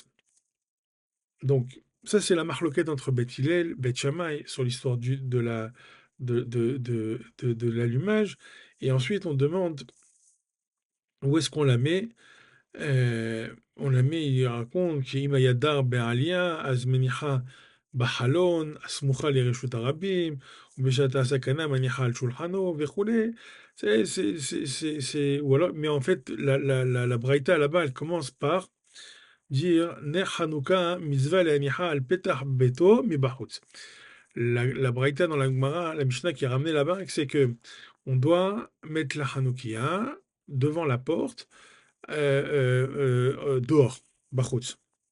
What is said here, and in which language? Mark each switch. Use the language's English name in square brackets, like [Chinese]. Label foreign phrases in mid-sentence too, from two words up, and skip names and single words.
[French] Donc, ça, c'est la marloquette entre Beth Hillel, Beth Shammai sur l'histoire de l'allumage. Et ensuite, on demande où est-ce qu'on la met. On la met, il raconte [Hebrew] שאם היה דר בעלייה, אז מניחה בחלון, הסמוכה לרשות הרבים, ובשעת הסכנה מניחה על שולחנו וכולי. [French] Ou alors, mais en fait, la Braïta là-bas, elle commence par dire [Hebrew] נר חנוכה מצוה להניחה על פתח ביתו מבחוץ. [French] La Braïta dans la Gemara, la Mishnah qui est ramenée là-bas, c'est que on doit mettre la Hanoukia devant la porte dehors, Bachutz.